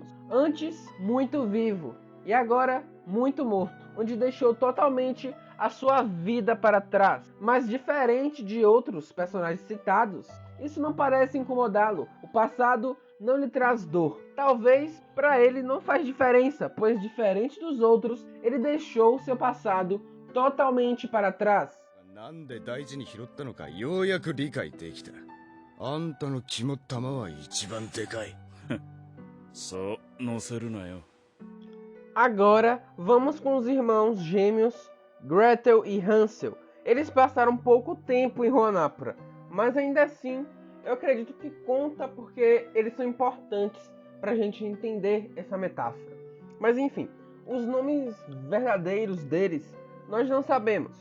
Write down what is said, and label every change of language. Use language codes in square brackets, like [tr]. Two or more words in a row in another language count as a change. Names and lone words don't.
[pt] Antes, muito vivo, e agora, muito morto, onde deixou totalmente a sua vida para trás. Mas diferente de outros personagens citados, isso não parece incomodá-lo. O passado não lhe traz dor. Talvez para ele não faz diferença, pois diferente dos outros, ele deixou seu passado totalmente para trás. [ja] なんで大事に拾ったのかようやく理解できた。あんたの肝っ玉は一番でかい。そう乗せるなよ。 [pt] Agora vamos com os irmãos gêmeos Gretel e Hansel. Eles passaram pouco tempo em Ruanapura, mas ainda assim eu acredito que conta porque eles são importantes para a gente entender essa metáfora. Mas enfim, os nomes verdadeiros deles nós não sabemos.